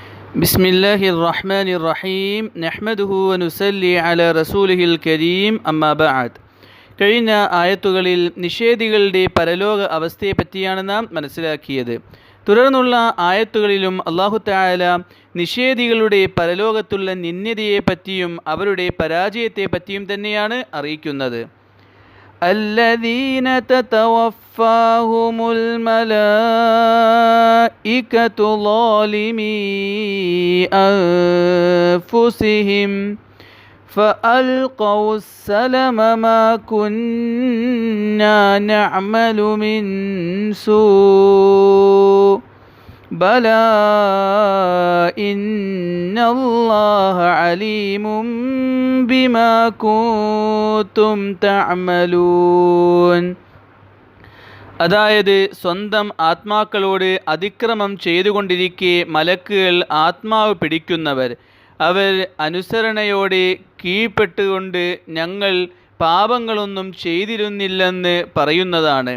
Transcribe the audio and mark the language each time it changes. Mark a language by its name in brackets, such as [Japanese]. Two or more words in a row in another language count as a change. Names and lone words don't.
[Arabic] بسم الله الرحمن الرحيم نحمده ونصلي على رسوله الكريم أما بعد. [Malayalam] കഴിഞ്ഞ ആയത്തുകളിൽ നിഷേധികളുടെ പരലോക അവസ്ഥയെപ്പറ്റിയാണ് നാം മനസ്സിലാക്കിയത്. തുടർന്നുള്ള ആയത്തുകളിലും [Arabic] الله تعالى [Malayalam] നിഷേധികളുടെ പരലോകത്തുള്ള നിന്ദ്യതയെപ്പറ്റിയും അവരുടെ പരാജയത്തെപ്പറ്റിയും തന്നെയാണ് അറിയിക്കുന്നത്. [Arabic] الذين تتوفاهم الملائكة ظالمي أنفسهم فألقوا السلم ما كنا نعمل من سوء بلى إن الله عليم بما كنتم تعملون. [Malayalam] അതായത് സ്വന്തം ആത്മാക്കളോട് അതിക്രമം ചെയ്തുകൊണ്ടിരിക്കെ മലക്കുകൾ ആത്മാവ് പിടിക്കുന്നവർ അവർ അനുസരണയോടെ കീഴ്പ്പെട്ടുകൊണ്ട് ഞങ്ങൾ പാപങ്ങളൊന്നും ചെയ്തിരുന്നില്ലെന്ന് പറയുന്നതാണ്.